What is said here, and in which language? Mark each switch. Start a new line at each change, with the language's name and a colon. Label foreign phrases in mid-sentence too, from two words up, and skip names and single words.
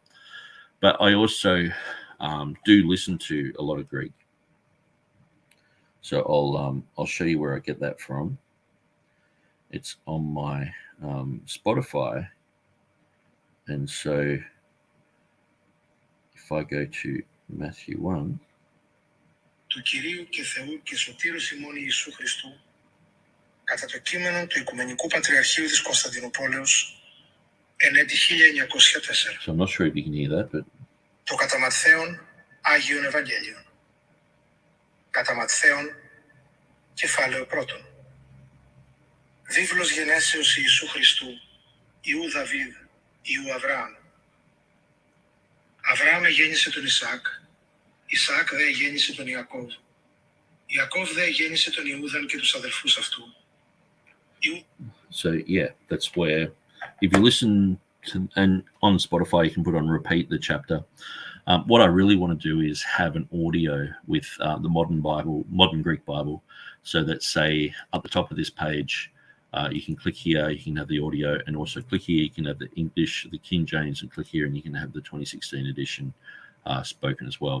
English: But I also do listen to a lot of Greek. So I'll show you where I get that from. It's on my Spotify, and so if I go to Matthew 1.
Greek: Του Κυρίου και Θεού και Σωτήρους ημών Ιησού Χριστού, κατά το κείμενο του Οικουμενικού Πατριαρχείου της Κωνσταντινούπολεως, εν έτη 1904.
English: So I'm not sure if you can hear that, but...
Greek: Το κατά Ματθαίον Άγιον Ευαγγέλιον. Κατά Ματθαίον, κεφάλαιο πρώτον. Βίβλος γενέσεως Ιησού Χριστού, Ιού Δαβίδ, Ιού Αβραάμ. Αβραάμ γέννησε τον Ισαάκ, Ισαάκ δε γέννησε τον Ιακώβ. Ιακώβ δε γέννησε τον Ιούδαν και τους αδελφούς αυτού.
English: So that's where, if you listen to, and on Spotify you can put on repeat the chapter. What I really want to do is have an audio with the modern Greek Bible, so that, say, at the top of this page, you can click here, you can have the audio, and also click here, you can have the English, the King James, and click here, and you can have the 2016 edition spoken as well.